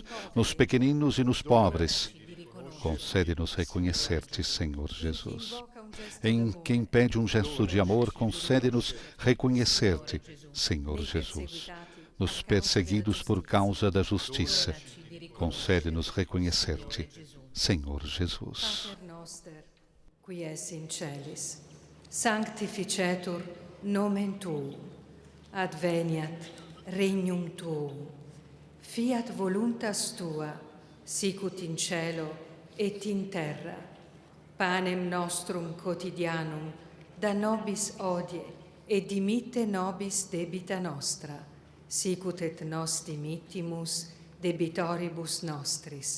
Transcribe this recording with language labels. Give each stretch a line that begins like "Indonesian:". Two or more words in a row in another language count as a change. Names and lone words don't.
Portuguese: Nos pequeninos e nos pobres, concede-nos reconhecer-te, Senhor Jesus. Em quem pede um gesto de amor, concede-nos reconhecer-te, Senhor Jesus. Nos perseguidos por causa da justiça, concede-nos reconhecer-te, Senhor Jesus.
Latin: Pater noster, qui es in celis, sanctificetur nomen tuum, adveniat regnum tuum, fiat voluntas tua, sicut in cielo et in terra. Panem nostrum quotidianum da nobis hodie, et dimitte nobis debita nostra, sicut et nos dimittimus debitoribus nostris.